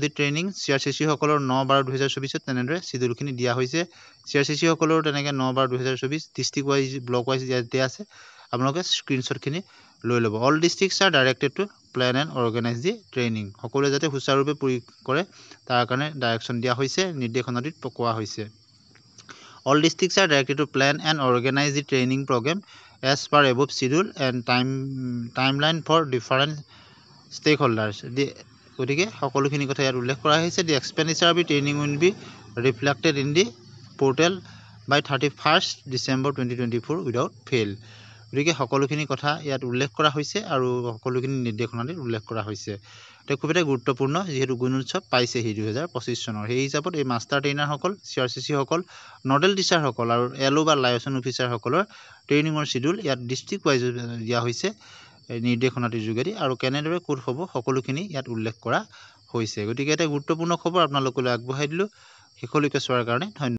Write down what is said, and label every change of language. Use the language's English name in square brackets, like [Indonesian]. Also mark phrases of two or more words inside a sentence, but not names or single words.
[English] the training [Assamese] CRCC সকলৰ 9/12/2024 তেনেদৰে চিডিউলখিনি দিয়া হৈছে CRCC সকলৰ তেনেকৈ 9/12/2024 [English] district wise block wise [Assamese] ইয়াতে আছে আপোনালোকে স্ক্ৰীনশ্বটখিনি লৈ ল'ব [English] all districts are directed to plan and organize the training [Assamese] সকলোৱে যাতে সুচাৰুৰূপে কৰে তাৰ কাৰণে ডাইৰেকশ্যন দিয়া হৈছে নিৰ্দেশনাটিত কোৱা হৈছে [English] All districts are directed to plan and organize the training program as per above schedule and timeline for different stakeholders. [Assamese] গতিকে সকলোখিনি কথা ইয়াত উল্লেখ কৰা হৈছে [English] the expenditure of the training will be reflected in the portal by 31st December 2024 without fail. [Assamese] গতিকে সকলোখিনি কথা ইয়াত উল্লেখ কৰা হৈছে আৰু সকলোখিনি নিৰ্দেশনাত উল্লেখ কৰা হৈছে এটা খুব এটা গুৰুত্বপূৰ্ণ যেহেতু গুণোৎসৱ পাইছেহি 2025 চনৰ সেই হিচাপত এই মাষ্টাৰ ট্ৰেইনাৰসকল CRCC সকল নডেল টিচাৰসকল আৰু LO বা লাইচন অফিচাৰসকলৰ ট্ৰেইনিঙৰ চিডিউল ইয়াত [English] district wise [Assamese] দিয়া হৈছে নিৰ্দেশনাটিৰ যোগেদি আৰু কেনেদৰে ক'ত হ'ব সকলোখিনি ইয়াত উল্লেখ কৰা হৈছে গতিকে এটা গুৰুত্বপূৰ্ণ খবৰ আপোনালোকলৈ আগবঢ়াই দিলোঁ শেষলৈকে চোৱাৰ কাৰণে ধন্যবাদ